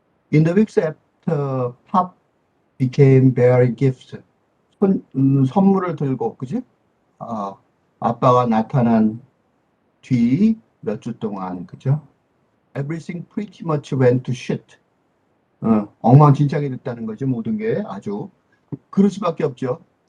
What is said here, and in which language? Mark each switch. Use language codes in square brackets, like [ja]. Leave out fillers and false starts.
[en] In the weeks after Pop became bearing gifts, [ko] 선물을 들고, 그지? 아빠가 나타난 뒤 몇 주 동안, 그죠? [en] Everything pretty much went to shit. [ko] 엉망진창이 됐다는 거죠. 모든 게 아주. 그럴 수밖에 없죠.